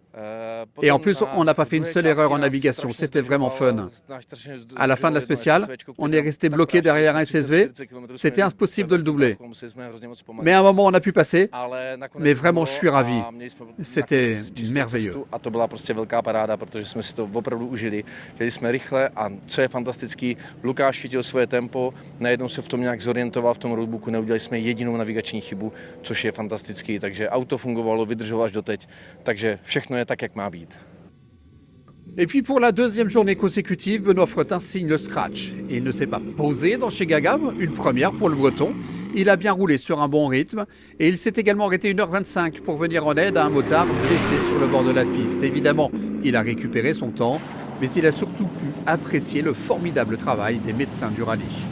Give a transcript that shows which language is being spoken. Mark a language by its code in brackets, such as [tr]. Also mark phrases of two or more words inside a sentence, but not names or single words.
[fr] Et en plus, on n'a pas fait une seule erreur en navigation. C'était vraiment fun. À la fin de la spéciale, on est resté bloqué derrière un SSV. C'était impossible de le doubler. Mais à un moment, on a pu passer. Mais vraiment, je suis ravi. C'était merveilleux. [cs] Jsme rychle a co je fantastický, Lukáš chytil svoje tempo, najednou se v tom nějak zorientoval v tom roadbooku, neudělali jsme jedinou navigační chybu, což je fantastický, takže auto fungovalo, vydrželo až doteď, takže všechno je tak, jak má být. [fr] Et puis pour la 2e journée consécutive, Benoît Fretin signe le scratch. Il ne s'est pas posé dans Chegaga, une première pour le Breton. Il a bien roulé sur un bon rythme et il s'est également arrêté 1h25 pour venir en aide à un motard blessé sur le bord de la piste. Évidemment, il a récupéré son temps, mais il a surtout pu apprécier le formidable travail des médecins du rallye.